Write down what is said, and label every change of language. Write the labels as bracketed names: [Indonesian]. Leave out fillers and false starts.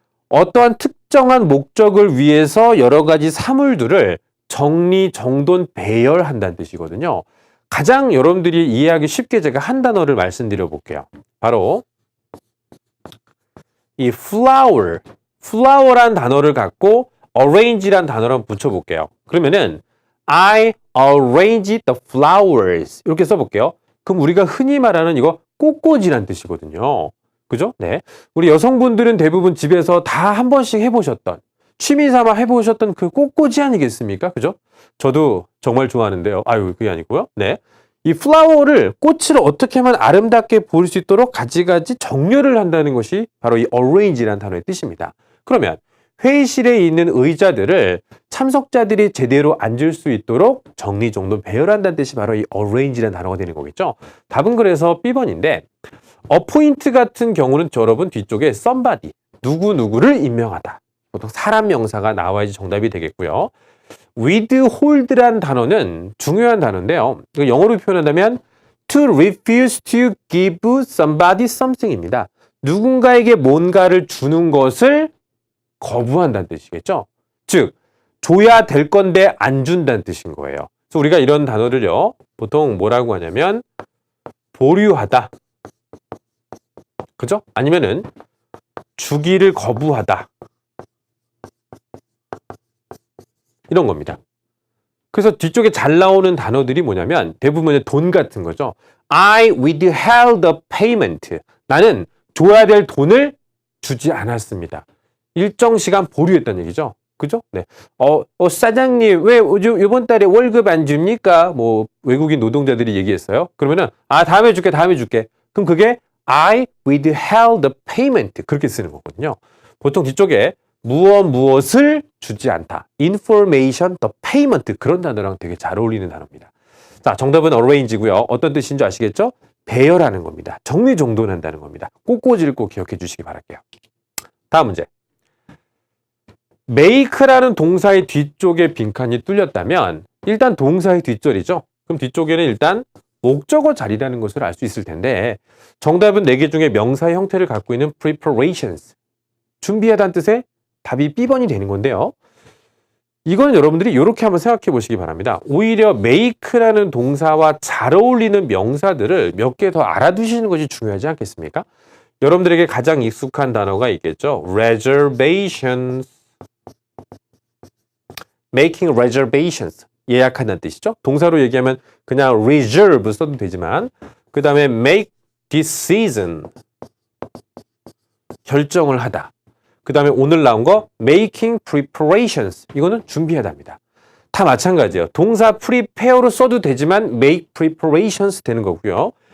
[Korean] 어떠한 특정한 목적을 위해서 여러 가지 사물들을 정리, 정돈, 배열한다는 뜻이거든요. 가장 여러분들이 이해하기 쉽게 제가 한 단어를 말씀드려 볼게요. 바로 이 flower라는 단어를 갖고 arrange라는 단어를 한번 붙여볼게요. 그러면은 [English] I arrange the flowers [Korean] 이렇게 써볼게요. 그럼 우리가 흔히 말하는 이거 꽃꽂이란 뜻이거든요. 그죠? 네. 우리 여성분들은 대부분 집에서 다 한 번씩 해보셨던, 취미 삼아 해보셨던 그 꽃꽂이 아니겠습니까? 그죠? 저도 정말 좋아하는데요. 아유, 그게 아니고요. 네. 이 플라워를, 꽃을 어떻게 하면 아름답게 보일 수 있도록 가지가지 정렬을 한다는 것이 바로 이 arrange라는 단어의 뜻입니다. 그러면 회의실에 있는 의자들을 참석자들이 제대로 앉을 수 있도록 정리정돈 배열한다는 뜻이 바로 이 arrange라는 단어가 되는 거겠죠. 답은 그래서 B번인데 appoint 같은 경우는 여러분 뒤쪽에 somebody, 누구누구를 임명하다. 보통 사람 명사가 나와야지 정답이 되겠고요. withhold라는 단어는 중요한 단어인데요. 영어로 표현한다면 [English] to refuse to give somebody something입니다. [Korean] 누군가에게 뭔가를 주는 것을 거부한다는 뜻이겠죠. 즉, 줘야 될 건데 안 준다는 뜻인 거예요. 그래서 우리가 이런 단어를요, 보통 뭐라고 하냐면 보류하다. 그죠? 아니면은 주기를 거부하다. 이런 겁니다. 그래서 뒤쪽에 잘 나오는 단어들이 뭐냐면 대부분의 돈 같은 거죠. [English] I withheld the payment. [Korean] 나는 줘야 될 돈을 주지 않았습니다. 일정 시간 보류했다는 얘기죠. 그죠? 네. 사장님, 왜 이번 달에 월급 안 줍니까? 뭐, 외국인 노동자들이 얘기했어요. 그러면은, 다음에 줄게. 그럼 그게 [English] I withheld the payment. [Korean] 그렇게 쓰는 거거든요. 보통 뒤쪽에 무엇을 주지 않다. [English] information, the payment. [Korean] 그런 단어랑 되게 잘 어울리는 단어입니다. 자, 정답은 arrange고요. 어떤 뜻인 줄 아시겠죠? 배열하는 겁니다. 정리정돈한다는 겁니다. 꽃꽂이를 꼭 기억해 주시기 바랄게요. 다음 문제. make라는 동사의 뒤쪽에 빈칸이 뚫렸다면 일단 동사의 뒷절이죠. 그럼 뒤쪽에는 일단 목적어 자리라는 것을 알 수 있을 텐데 정답은 4개 중에 명사의 형태를 갖고 있는 preparations, 준비하다는 뜻의 답이 B번이 되는 건데요. 이거는 여러분들이 이렇게 한번 생각해 보시기 바랍니다. 오히려 make라는 동사와 잘 어울리는 명사들을 몇 개 더 알아두시는 것이 중요하지 않겠습니까? 여러분들에게 가장 익숙한 단어가 있겠죠. reservations, making reservations, 예약한다는 뜻이죠. 동사로 얘기하면 그냥 reserve 써도 되지만 그 다음에 make decision, 결정을 하다. 그 다음에 오늘 나온 거 making preparations, 이거는 준비하다입니다. 다 마찬가지예요. 동사 prepare로 써도 되지만 make preparations 되는 거고요.